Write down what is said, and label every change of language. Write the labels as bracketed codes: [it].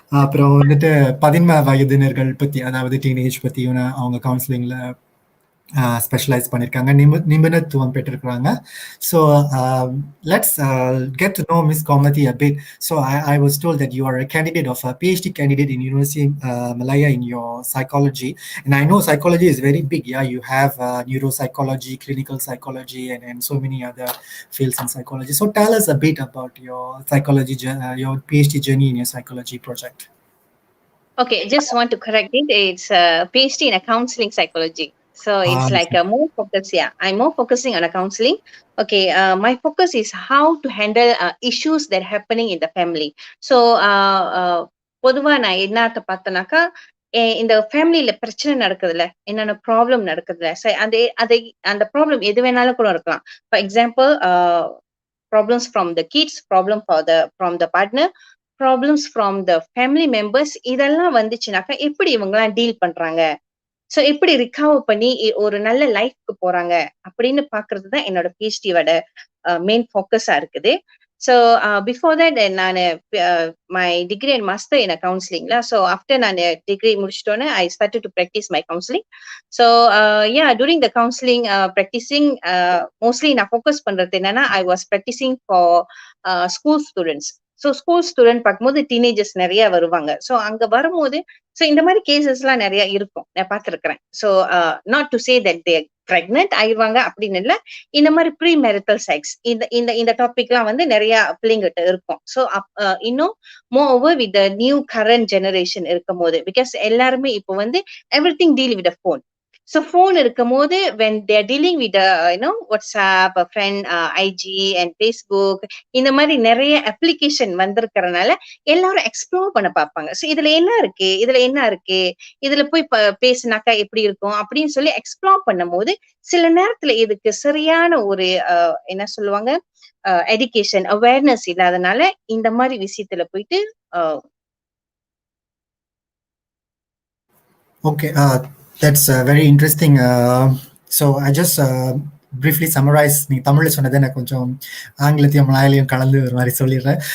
[ta] அப்புறம் வந்துட்டு 17 வயதினர்கள் பத்தி, அதாவது டீனேஜ் பத்தி அவங்க கவுன்சிலிங்ல ஸ்பெஷலைஸ் பண்ணியிருக்காங்க, நிபுணத்துவம் பெற்றிருக்கிறாங்க. [en] So let's get to know miss Komati a bit. So I was told that you are a candidate of a PhD candidate in University Malaya in your psychology, and I know psychology is very big. Yeah, you have neuropsychology, clinical psychology, and so many other fields in psychology. So tell us a bit about your psychology, your PhD journey in your psychology project. Okay, just want to correct it. It's a PhD in a counseling psychology. So it's like a more focus. Yeah, I'm more focusing on a counseling. Okay, my focus is how to handle issues that are happening in the family. [ta] So, பொதுவா நான் என்னத்த பார்த்தனாக்கா இந்த ஃபேமிலியில பிரச்சனை நடக்குதுல்ல, என்னென்ன problem நடக்குதுல்ல, அந்த problem எது வேணாலும் கூட இருக்கலாம். For example, [en] problems from the kids, from the partner, problems from the family members, [ta] இதெல்லாம் வந்துச்சுனாக்கா எப்படி இவங்கெல்லாம் டீல் பண்றாங்க, சோ எப்படி ரிகவர் பண்ணி ஒரு நல்ல லைஃப்க்கு போறாங்க அப்படின்னு பாக்குறது தான் என்னோட பிஹெச்டியோட மெயின் ஃபோக்கஸா இருக்குது. [en] So before that [ta] நான் [en] my degree and master in counseling. So after [ta] நான் [en] degree [ta] முடிச்சிட்டோனே [en] I started to practice my counseling. So yeah, during the counseling practicing, mostly [ta] நான் [en] focus [ta] பண்றது என்னன்னா [en] I was practicing for school students. So school student [ta] பார்க்கும்போது [en] teenagers [ta] நிறைய வருவாங்க. So அங்க வரும்போது so இந்த மாதிரி கேசஸ்லாம் நிறைய இருக்கும், நான் பார்த்திருக்கிறேன். [en] So not to say that they pregnant [ta] ஆயிடுவாங்க அப்படின்னு இல்ல, இந்த மாதிரி ப்ரீ மேரிட்டல் செக்ஸ் இந்த டாபிக்லாம் வந்து நிறைய பிள்ளைங்கிட்ட இருக்கும். [en] so [ta] இன்னும் [en] more over with the new current generation [ta] இருக்கும் போது, [en] because [ta] எல்லாருமே இப்போ வந்து [en] Everything deal with phone. So phone [ta] இருக்கும் போது [en] when they are dealing with WhatsApp, friend, IG and Facebook, [ta] இந்த மாதிரி நிறைய [en] application [ta] வந்திருக்கிறதுனால எல்லாரும் [en] explore [ta] பண்ண பார்ப்பாங்க. ஸோ இதுல என்ன இருக்கு, இதுல போய் பேசினாக்கா எப்படி இருக்கும் அப்படின்னு சொல்லி எக்ஸ்ப்ளோர் பண்ணும் போது சில நேரத்துல இதுக்கு சரியான ஒரு என்ன சொல்லுவாங்க எஜுகேஷன் அவேர்னஸ் இல்லாதனால இந்த மாதிரி விஷயத்துல போயிட்டு [en] Okay, that's very interesting. So I just briefly summarize. [ta] நீங்க தமிழ்ல சொன்னதை நான் கொஞ்சம் ஆங்கிலத்தையும் மலையாளையும் கலந்து ஒரு மாதிரி சொல்லிடுறேன்.